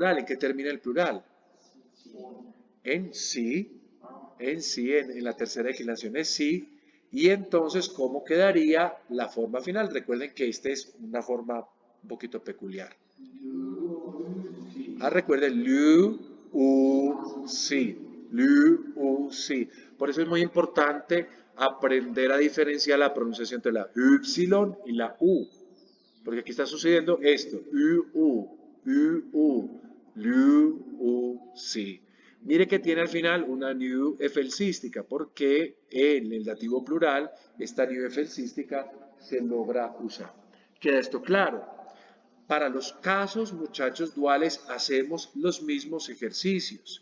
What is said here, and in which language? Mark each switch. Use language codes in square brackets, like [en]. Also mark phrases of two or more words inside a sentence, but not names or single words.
[es] ¿En qué termina el plural? En sí, en la tercera declinación es sí. Y entonces, ¿cómo quedaría la forma final? Recuerden que esta es una forma un poquito peculiar. Recuerden, lu, u, si. Por eso es muy importante aprender a diferenciar la pronunciación entre la y y la u. Porque aquí está sucediendo esto. Lu, u, si. Mire que tiene al final una new efelsística, porque en el dativo plural esta new efelsística se logra usar. ¿Queda esto claro? Para los casos, muchachos, duales hacemos los mismos ejercicios.